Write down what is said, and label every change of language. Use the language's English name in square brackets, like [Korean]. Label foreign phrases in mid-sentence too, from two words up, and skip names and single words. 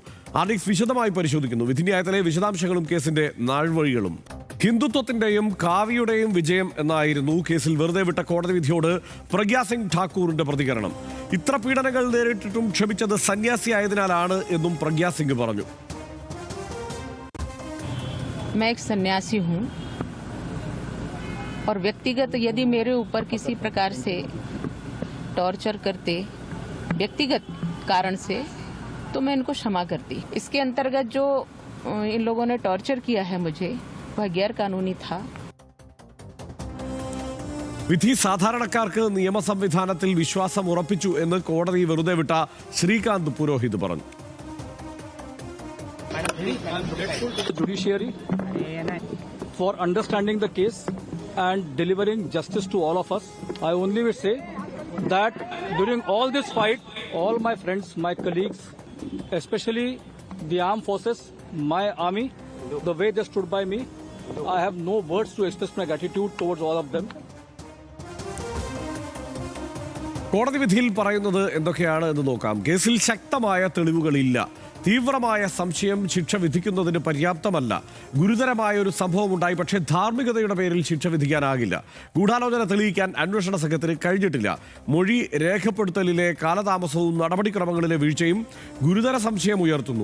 [Malayalam] വിശദമായി പരിശോധിക്കുന്നു. വിധിന്യായത്തിലെ വിശദാംശങ്ങളും കേസിന്റെ നാൾവഴികളും. ഹിന്ദുത്വത്തിന്റെയും കാവ്യയുടെയും വിജയം എന്നായിരുന്നു കേസിൽ വെറുതെ വിട്ട കോടതി വിധിയോട് പ്രഗ്യാ സിംഗ് ഠാക്കൂറിന്റെ പ്രതികരണം. ഇത്ര പീഡനങ്ങൾ നേരിട്ടിട്ടും ക്ഷമിച്ചത് സന്യാസിയായതിനാലാണ് എന്നും പ്രഗ്യാ സിംഗ് പറഞ്ഞു. [Hindi] मैं एक सन्यासी हूँ और व्यक्तिगत यदि मेरे ऊपर किसी प्रकार से टॉर्चर करते व्यक्तिगत कारण से तो मैं इनको क्षमा करती. इसके अंतर्गत जो इन लोगों ने टॉर्चर किया है मुझे वह गैर कानूनी था. [Malayalam] വിധി സാധാരണക്കാർക്ക് നിയമ സംവിധാനത്തിൽ വിശ്വാസം ഉറപ്പിച്ചു എന്ന് കോടതി വെറുതെ വിട്ട ശ്രീകാന്ത് പുരോഹിത് പറഞ്ഞു. [English] Judiciary for understanding the case and delivering justice to all of us. I only will say that during all this fight, all my friends, my colleagues, especially the armed forces, my army, the way they stood by me, I have no words to express my gratitude towards all of them. [Malayalam] കോടതി വിധിയിൽ പറയുന്നത് എന്തൊക്കെയാണ് എന്ന് നോക്കാം. കേസിൽ ശക്തമായ തെളിവുകളില്ല. തീവ്രമായ സംശയം ശിക്ഷ വിധിക്കുന്നതിന് പര്യാപ്തമല്ല. ഗുരുതരമായ ഒരു സംഭവം ഉണ്ടായി, പക്ഷേ ധാർമ്മികതയുടെ പേരിൽ ശിക്ഷ വിധിക്കാനാകില്ല. ഗൂഢാലോചന തെളിയിക്കാൻ അന്വേഷണ സംഘത്തിന് കഴിഞ്ഞിട്ടില്ല. മൊഴി രേഖപ്പെടുത്തലിലെ കാലതാമസവും നടപടിക്രമങ്ങളിലെ വീഴ്ചയും ഗുരുതര സംശയം ഉയർത്തുന്നു.